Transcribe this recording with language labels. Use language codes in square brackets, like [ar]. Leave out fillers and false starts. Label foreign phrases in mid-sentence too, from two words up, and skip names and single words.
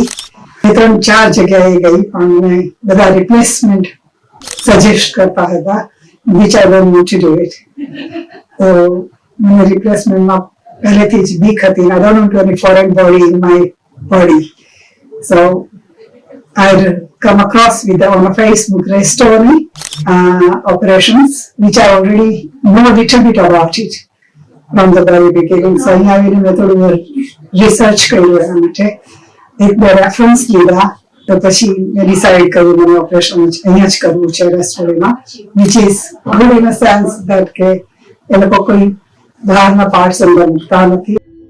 [gu] 3-4 જગ્યાએ ગઈ પણ મને બધા [en] replacement suggest [gu] કરતા હતા, [en] which I don't want to do it. [gu] તો મને રિપ્લેસમેન્ટમાં પહેલેથી જ બીક હતી. [en] I don't want any foreign body in my body. સો I come across with on a Facebook restoring operations, which I already know a little bit about it from the very beginning. So I have been [gu] થોડું research કર્યું એના માટે, એક બે રેફરન્સ લીધા, તો પછી મેં ડિસાઇડ કર્યું મને ઓપરેશન અહીંયા જ કરવું છે રેસ્ટોરન્ટમાં, [en] which is good in a sense that [gu] કે એ લોકો કોઈ બહારના પાર્ટ્સ અંદર મૂકતા નથી